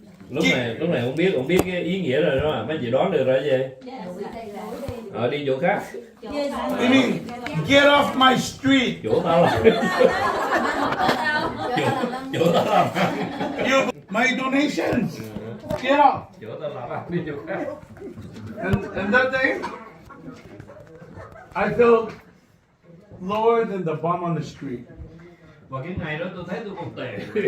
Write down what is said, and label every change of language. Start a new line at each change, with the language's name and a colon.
Vietnamese: Lúc này không biết cái ý nghĩa rồi đó, mấy chị đoán được rồi gì? Đi chỗ khác.
English: He means get off my street.
Vietnamese: Chỗ tao làm. Chỗ tao làm.
English: You my donations. Get off.
Vietnamese: Chỗ tao làm đi chỗ khác.
English: And that day, I felt lower than the bum on the street.
Vietnamese: Và cái ngày đó tôi thấy tôi còn tệ.